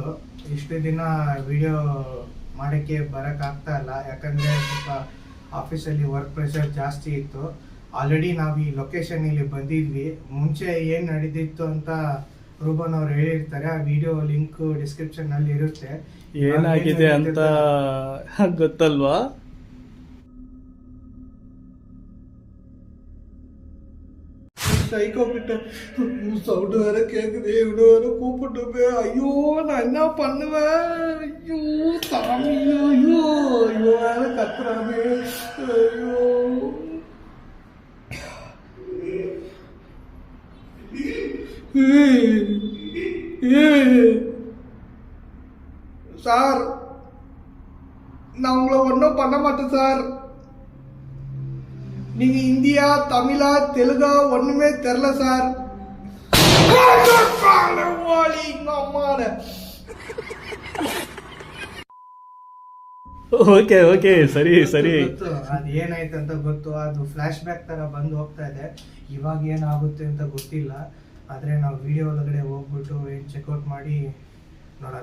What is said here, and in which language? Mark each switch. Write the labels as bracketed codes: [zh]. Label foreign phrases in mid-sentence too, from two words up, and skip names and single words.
[kn] ಇಷ್ಟು ದಿನ ವಿಡಿಯೋ ಮಾಡೋಕ್ಕೆ ಬರೋಕ್ಕಾಗ್ತಾ ಇಲ್ಲ, ಯಾಕಂದರೆ ಸ್ವಲ್ಪ ಆಫೀಸಲ್ಲಿ [en] work pressure [kn] ಜಾಸ್ತಿ ಇತ್ತು. ಆಲ್ರೆಡಿ ನಾವು ಈ ಲೊಕೇಶನ್ ಇಲ್ಲಿ ಬಂದಿದ್ವಿ. ಮುಂಚೆ ಏನು ನಡೆದಿತ್ತು ಅಂತ ರೂಬನ್ ಅವ್ರು ಹೇಳಿರ್ತಾರೆ, ಆ [en] video link description [kn] ಅಲ್ಲಿ ಇರುತ್ತೆ. ಏನಾಗಿದೆ ಅಂತ ಗೊತ್ತಲ್ವಾ? [ta] சைக்கோ கிட்ட சவுண்டு வேற கேக்குது, இவனு வேற கூப்பிட்டு, ஐயோ நான் என்ன பண்ணுவேன்? ஐயோ சாமி, ஐயோ ஐயோ வேற கத்துறானே, ஐயோ. சார், நான் உங்களை ஒன்றும் பண்ண மாட்டேன் சார். நீங்க இந்தியா, தமிழா, தெலுங்கா ஒண்ணுமே தெரியல சார். [en] okay okay, [kn] ಸರಿ ಸರಿ. ಅದು ಏನಾಯ್ತು ಅಂತ ಗೊತ್ತು, ಅದು [en] flash back [kn] ತರ ಬಂದು ಹೋಗ್ತಾ ಇದೆ. ಇವಾಗ ಏನಾಗುತ್ತೆ ಅಂತ ಗೊತ್ತಿಲ್ಲ, ಆದ್ರೆ ನಾವು ವಿಡಿಯೋ ಒಳಗಡೆ ಹೋಗ್ಬಿಟ್ಟು ಚೆಕ್ಔಟ್ ಮಾಡಿ ನೋಡೋಣ.